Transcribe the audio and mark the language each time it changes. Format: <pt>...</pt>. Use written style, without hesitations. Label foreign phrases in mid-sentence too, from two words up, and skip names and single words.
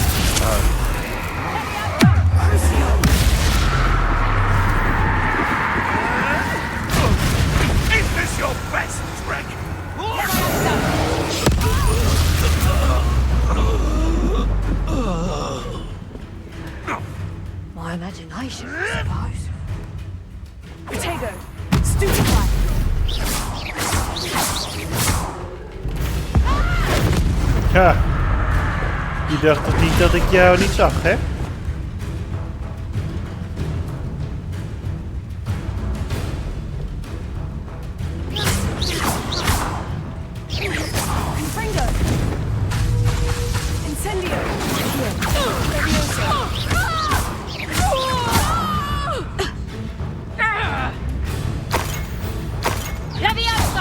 <en>Is this your best trick? My imagination, I suppose. Potato, stupefy.</en> <nl>Ja. Je dacht toch niet dat ik jou niet zag, hè? Confringo. Incendio. Levioso.</nl>